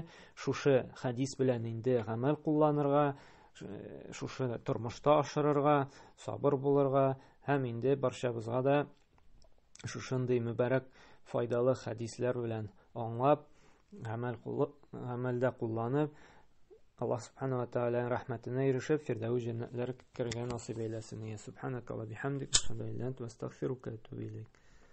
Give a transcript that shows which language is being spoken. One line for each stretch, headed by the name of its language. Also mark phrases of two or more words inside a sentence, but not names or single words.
Tatar: Шушы хәдис белән инде гамәл кулланырга, шушы тормышта ашырырга, сабыр булырга һәм инде барчабызга да шушындый мүбарәк файдалы хәдисләр белән аңлап, гамәлдә кулланып, Аллаһ
Arabic: سبحانه وتعالى
Tatar: рәхмәтенә ирешеп, фирдәүс җәннәтләргә кергән насыйп әйләсен.
Arabic: سبحانك وبحمدك، أشهد أن لا إله إلا أنت، أستغفرك وأتوب إليك.